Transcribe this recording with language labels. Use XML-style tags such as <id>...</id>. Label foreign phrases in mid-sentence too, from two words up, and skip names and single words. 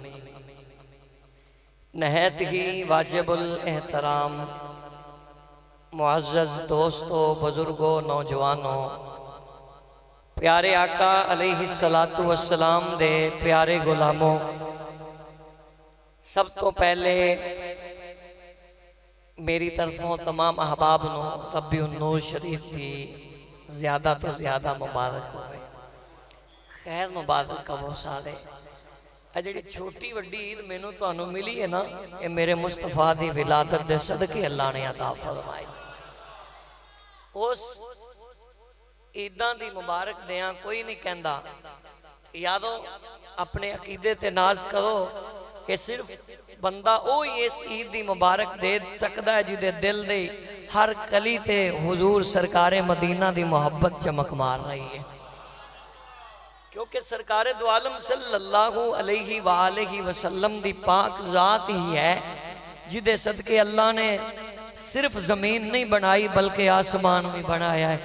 <pa>نہایت ہی واجب الاحترام معزز دوستوں، بزرگوں، نوجوانوں، پیارے آقا</pa> <ar>علیہ السلام</ar> <pa>دے پیارے غلاموں، سب تو پہلے میری طرفوں تمام احباب نو ربی النور شریف دی زیادہ تو زیادہ مبارک ہوئے، خیر مبارک کا وہ سارے۔ جڑی چھوٹی وڈی عید مینوں تانوں ملی ہے نا، یہ میرے مصطفیٰ دی ولادت دے صدقے اللہ نے عطا فرمائی۔ اس عیداں دی مبارک دیاں کوئی نہیں کہندا یادو اپنے عقیدے تے ناز کرو کہ صرف بندہ اوہی اس عید دی مبارک دے سکدا ہے جدے دل دے ہر کلی تے حضور سرکار مدینہ دی محبت چمک مار رہی ہے، کیونکہ سرکار دو عالم</pa> <ar>صلی اللہ علیہ وآلہ وسلم</ar> <pa>دی پاک ذات ہی ہے جدے صدقے اللہ نے صرف زمین نہیں بنائی بلکہ آسمان بھی بنایا ہے۔</pa>